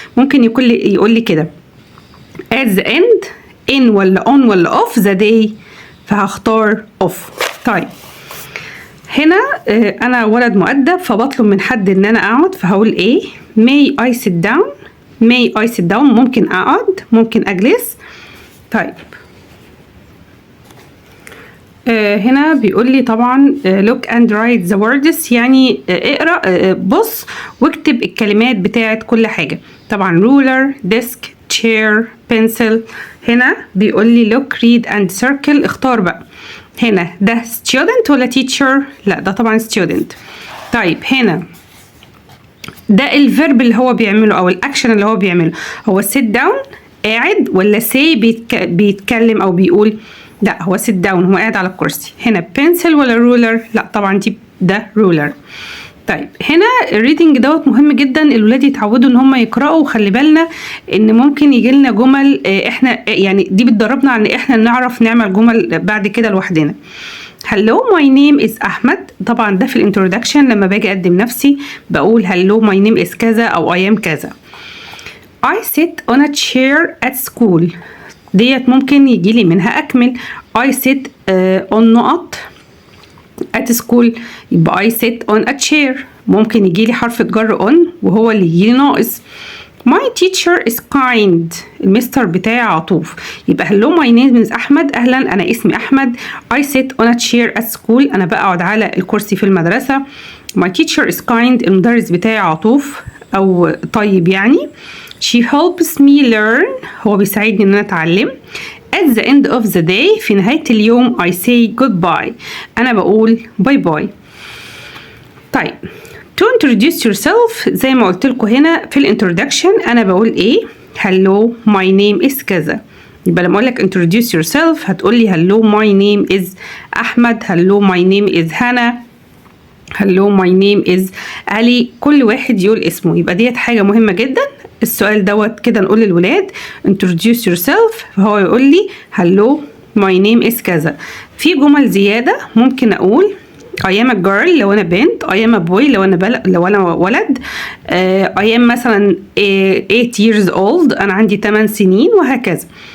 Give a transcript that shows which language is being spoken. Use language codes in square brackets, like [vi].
[ar] ممكن يقول لي كده [en] at the end in [ar] ولا on ولا [en] off the day، [ar] فهختار off. طيب هنا أنا ولد مؤدب فبطلب من حد إن أنا أقعد، فهقول إيه؟ [en] may I sit down [ar] ممكن أقعد ممكن أجلس. طيب هنا بيقول لي طبعا [en] look and write the words [ar] يعني اقرأ بص واكتب الكلمات بتاعت كل حاجة. [en] طبعا ruler desk chair pencil. [ar] هنا بيقول لي [en] look read and circle، [ar] اختار بقى هنا ده student ولا teacher؟ لا ده طبعا student. طيب هنا ده الفيرب اللي هو بيعمله او الاكشن اللي هو بيعمله، هو [en] sit down [ar] قاعد ولا say بيتكلم او بيقول؟ لا هو sit down هو قاعد على الكرسي. هنا pencil ولا ruler؟ لا طبعا ده ruler. طيب هنا الريدنج دوت مهم جدا، الولاد يتعودوا ان هم يقرأوا، وخلي بالنا ان ممكن يجي لنا جمل احنا يعني دي بتدربنا عن احنا نعرف نعمل جمل بعد كده لوحدنا. [en] hello my name is [ar] أحمد، طبعا ده في الانترودكشن لما باجي اقدم نفسي بقول hello my name is كذا او [en] I am [ar] كذا. [en] I sit on a chair at school، [ar] ديت ممكن يجي لي منها اكمل [en] I sit on نقط at school، يبقى I sit on a chair. [ar] ممكن يجي لي حرف جر on وهو اللي يجي لي ناقص. [en] my teacher is kind، [ar] المستر بتاعي عطوف، يبقى [en] hello my name is [ar] أحمد، أهلا أنا اسمي أحمد. [en] I sit on a chair at school، [ar] أنا بقعد على الكرسي في المدرسة. [en] my teacher is kind، [ar] المدرس بتاعي عطوف أو طيب يعني. [en] she helps me learn [ar] هو بيساعدني ان انا اتعلم. [en] at the end of the day [ar] في نهاية اليوم [en] I say goodbye [ar] انا بقول باي باي. طيب [en] to introduce yourself [ar] زي ما قلت لكم هنا في الانترودكشن انا بقول ايه؟ [en] hello my name is [ar] كذا. يبقى لما اقول لك [en] introduce yourself [ar] هتقول لي [en] hello my name is احمد، hello my name is هنا، hello my name is علي. [ar] كل واحد يقول اسمه. يبقى ديت حاجة مهمة جدا. السؤال دوت كده نقول للولاد [en] introduce yourself [ar] فهو يقول لي [en] hello my name is [ar] كذا. في جمل زيادة ممكن اقول [en] I am a girl [ar] لو انا بنت، [en] I am a boy [ar] لو انا ولد، I am مثلا 8 [en] years old [ar] انا عندي 8 سنين وهكذا.